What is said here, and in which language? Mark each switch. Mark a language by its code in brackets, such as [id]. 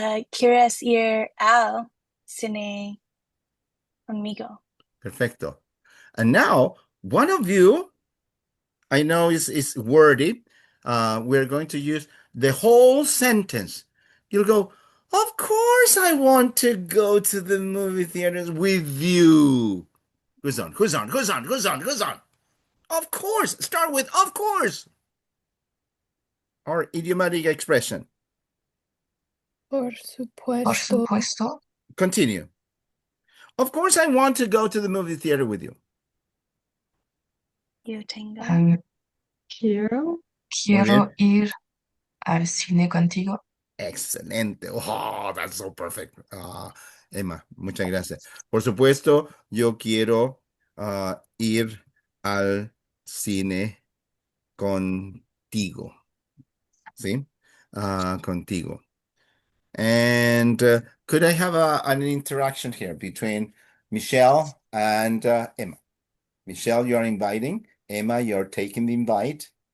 [es] ¿quieres ir al cine conmigo? Perfecto. [en] And now, one of you, I know is wordy. We're going to use the whole sentence. You'll go, of course I want to go to the movie theaters with you. Who's on? Who's on? Who's on? Who's on? Who's on? Of course. Start with of course. Or idiomatic expression. [es] Por Por supuesto. supuesto. [en] Continue. Of course I want to go to the movie theater with you. [es] Yo tengo. Quiero. Quiero ir al cine contigo. [en] Excelente. Oh, that's so perfect. Emma, [es] muchas gracias. Por supuesto, yo quiero ir al cine contigo. ¿Sí? Contigo. [en] And could I have an interaction here between Michelle and Emma? Michelle, you're inviting. Emma, you're taking the invite.